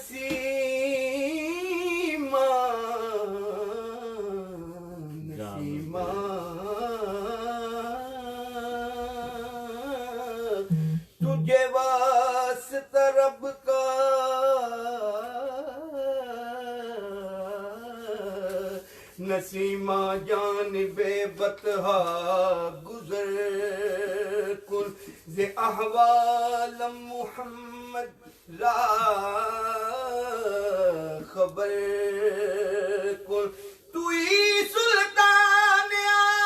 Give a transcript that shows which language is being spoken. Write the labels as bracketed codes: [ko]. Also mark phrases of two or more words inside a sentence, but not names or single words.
[ur] نسیمہ نسیمہ تجھے واسطہ رب کا [fa] نسیمہ جانب بطحا گزر کن ز احوال محمد را خبر کن توئی سلطان